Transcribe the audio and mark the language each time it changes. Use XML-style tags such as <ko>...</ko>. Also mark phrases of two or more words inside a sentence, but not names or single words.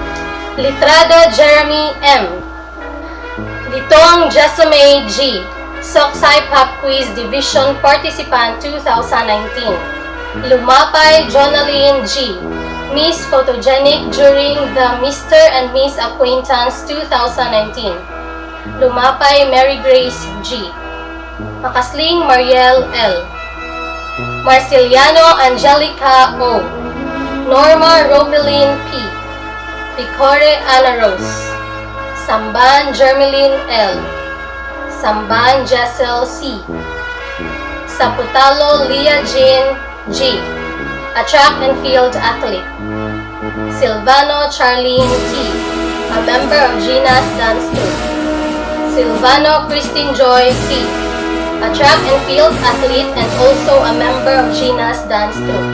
<en>Litrado Jeremy M. Litong Jessamay G. Soksai Pop Quiz Division Participant 2019. Lumapay Jonaline G. Miss Photogenic during the Mr. and Miss Acquaintance 2019. Lumapay Mary Grace G. Makasling Mariel L. Marceliano Angelica O. Norma Romeline P. Picore Ana Rose. Samban Jermeline L. Samban Jessel C. Saputalo Leah Jean G. A track and field athlete. Silvano Charlene T. A member of GNAS Dance Troupe. Silvano Christine Joy C. A track and field athlete and also a member of GNAS Dance Troupe.</en>